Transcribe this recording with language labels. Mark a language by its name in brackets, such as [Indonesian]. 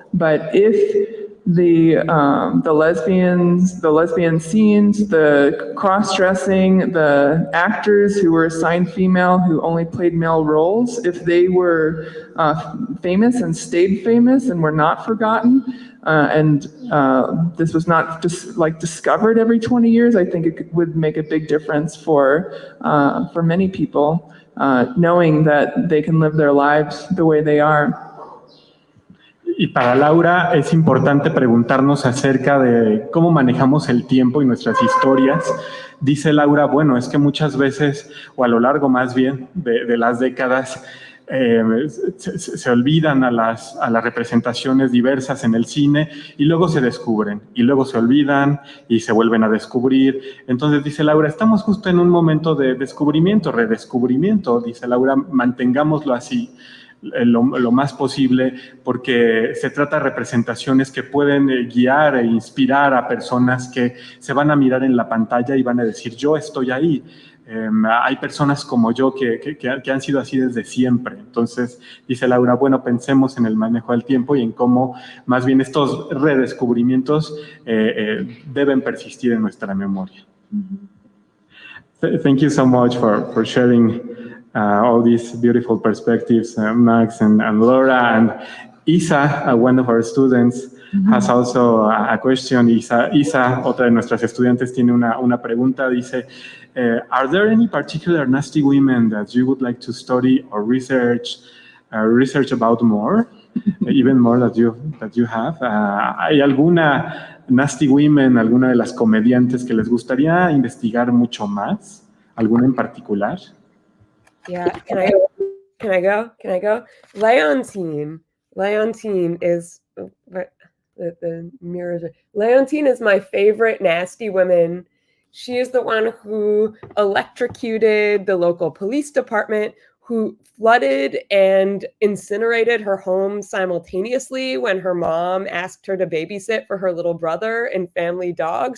[English] But if the lesbian scenes, the cross-dressing, the actors who were assigned female who only played male roles, if they were famous and stayed famous and were not forgotten, and this was not just like discovered every 20 years, I think it would make a big difference for many people, knowing that they can live their lives the way they are. [Spanish] Y para Laura es importante preguntarnos acerca de cómo manejamos el tiempo y nuestras historias. Dice Laura, bueno, es que muchas veces, o a lo largo más bien de las décadas, se olvidan a las representaciones diversas en el cine y luego se descubren, y luego se olvidan y se vuelven a descubrir. Entonces dice Laura, estamos justo en un momento de descubrimiento, redescubrimiento. Dice Laura, mantengámoslo así. Lo más posible, porque se trata de representaciones que pueden guiar e inspirar a personas que se van a mirar en la pantalla y van a decir, yo estoy ahí. Hay personas como yo que han sido así desde siempre. Entonces, dice Laura, bueno, pensemos en el manejo del tiempo y en cómo más bien estos redescubrimientos deben persistir en nuestra memoria. [English] Thank you so much for sharing all these beautiful perspectives, Max and Laura. And Isa, one of our students, has also a question. [Spanish] Isa, otra de nuestras estudiantes, tiene una pregunta. Dice, [English] are there any particular nasty women that you would like to study or research about more, even more that you have? [Spanish] ¿Hay alguna nasty women, alguna de las comediantes que les gustaría investigar mucho más? ¿Alguna en particular? [English] Yeah, can I go? Leontine is the mirrors. Leontine is my favorite nasty woman. She is the one who electrocuted the local police department, who flooded and incinerated her home simultaneously when her mom asked her to babysit for her little brother and family dog.